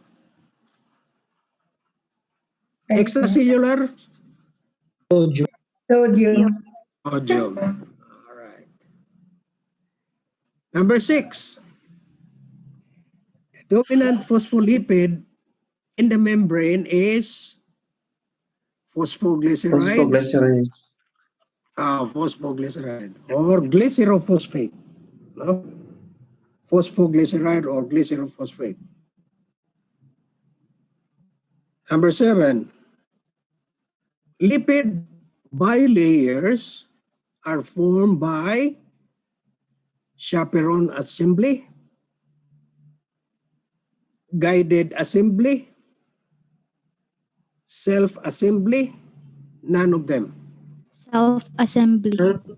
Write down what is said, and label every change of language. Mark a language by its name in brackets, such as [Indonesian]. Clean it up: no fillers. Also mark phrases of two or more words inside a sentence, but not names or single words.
[English] Extracellular, Sodium. Sodium. sodium. All right. Number 6. The dominant phospholipid in the membrane is phosphoglycerides, phosphoglyceride or glycerophosphate. No? Phosphoglyceride or glycerophosphate. Number 7. Lipid bilayers are formed by chaperone assembly, guided assembly, self-assembly, none of them.